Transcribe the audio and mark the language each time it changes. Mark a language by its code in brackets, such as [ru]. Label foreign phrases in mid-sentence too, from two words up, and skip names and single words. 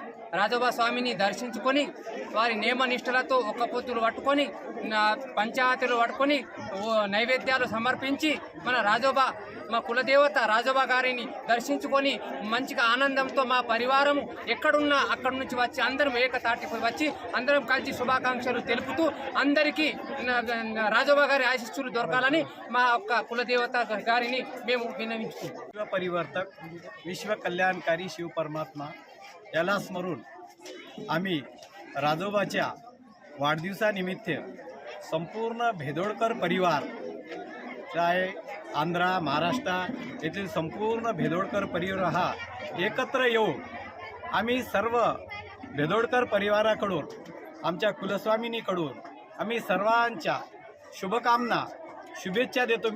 [te] రాజోబా స్వామిని దర్శించుకొని వారి నియమ నిష్ఠలతో ఒక్క పొత్తులు పట్టుకొని పంచాయతీలు పట్టుకొని నైవేద్యాలు సమర్పించి మన రాజోబా మా కులదేవత రాజోబా గారిని దర్శించుకొని మంచిగా ఆనందంతో మా పరివారం ఎక్కడున్నా అక్కడి నుంచి వచ్చి అందరం ఏకతాటిపై వచ్చి అందరం కలిసి శుభాకాంక్షలు తెలుపుతూ అందరికీ రాజోబా గారి ఆశీస్సులు దొరకాలని మా యొక్క కులదేవత గారిని మేము విన్నవించుకుంటాం. [mr] विश्व परिवर्तक, विश्व कल्याणकारी शिव परमात्मा याला स्मरून आम्ही राजोबाच्या वाढदिवसानिमित्त संपूर्ण भेदोडकर परिवार आहे आंध्रा, महाराष्ट्र येथील संपूर्ण भेदोडकर परिवार हा एकत्र येऊन आम्ही सर्व भेदोडकर परिवाराकडून आमच्या कुलस्वामिनीकडून आम्ही सर्वांच्या शुभकामना शुभेच्छा देतो.